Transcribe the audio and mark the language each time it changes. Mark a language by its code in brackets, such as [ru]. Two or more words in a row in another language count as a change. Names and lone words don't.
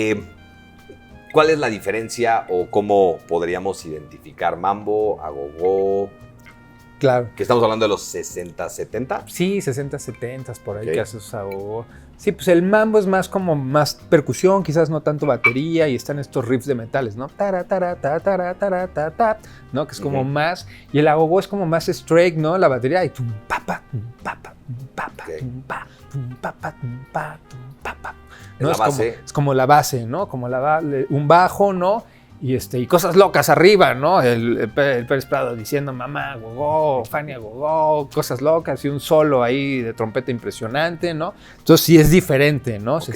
[es] ¿Cuál es la diferencia o cómo podríamos identificar mambo, agogó? Claro. Que estamos hablando de los 60, 70. Sí, 60, 70 por ahí Ok. que haces agogó. Sí, pues el mambo es más como más percusión, quizás no tanto batería, y están estos riffs de metales, ¿no? Tara, tara, ta, tara, tara, ta, ta, ¿no? Que es como más, y el agogó es como más straight, ¿no? La batería y tum, pa, pa, tum, pa, pa, tum, pa, pa, Ok. tum, pa, tum, pa, pa, tum, pa, tum, pa, pa. Es la base. Es como la base, ¿no? Como un bajo, ¿no? Y cosas locas arriba, ¿no? El Pérez Prado diciendo mamá, gogó, Fania, gogó, cosas locas y un solo ahí de trompeta impresionante, ¿no? Entonces sí es diferente, ¿no? Se